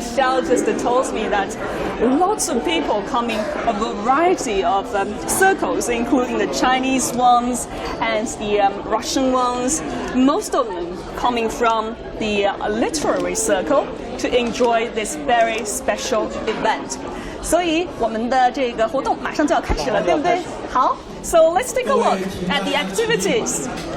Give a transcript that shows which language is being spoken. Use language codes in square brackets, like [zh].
[en] Xiao just told me that lots of people coming, a variety of circles, including the Chinese ones and the Russian ones, most of them coming from the literary circle to enjoy this very special event. [zh] 所以我们的这个活动马上就要开始了，对不对？ [en] 好 ，So let's take a look at the activities.